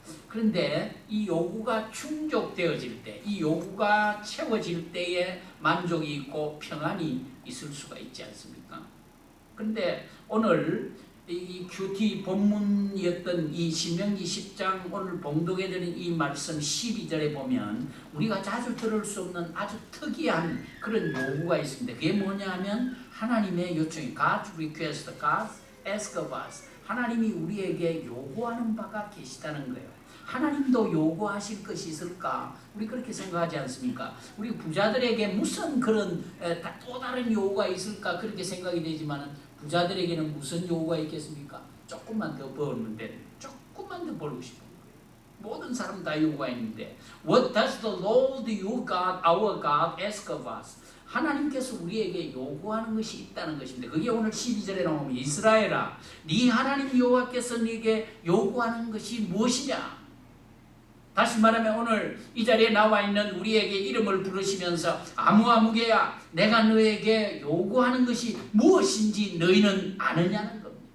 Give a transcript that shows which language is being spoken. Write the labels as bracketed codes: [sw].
[ko] 그런데 이 요구가 충족되어질 때, 이 요구가 채워질 때에 만족이 있고 평안이 있을 수가 있지 않습니까? 그런데 오늘 이 큐티 본문이었던 이 신명기 10장 오늘 봉독해 드린 이 말씀 12절에 보면 우리가 자주 들을 수 없는 아주 특이한 그런 요구가 있습니다. 그게 뭐냐 하면 하나님의 요청이 [en] God's request, God's ask of us. [ko] 하나님이 우리에게 요구하는 바가 계시다는 거예요. 하나님도 요구하실 것이 있을까? 우리 그렇게 생각하지 않습니까? 우리 부자들에게 무슨 그런 또 다른 요구가 있을까? 그렇게 생각이 되지만 부자들에게는 무슨 요구가 있겠습니까? 조금만 더 벌면 돼. 조금만 더 벌고 싶은 거예요. 모든 사람 다 요구가 있는데 [en] What does the Lord your God, our God ask of us? [ko] 하나님께서 우리에게 요구하는 것이 있다는 것입니다. 그게 오늘 12절에 나오면 이스라엘아 네 하나님 여호와께서 네게 요구하는 것이 무엇이냐? 다시 말하면 오늘 이 자리에 나와 있는 우리에게 이름을 부르시면서 아무개야 내가 너에게 요구하는 것이 무엇인지 너희는 아느냐는 겁니다.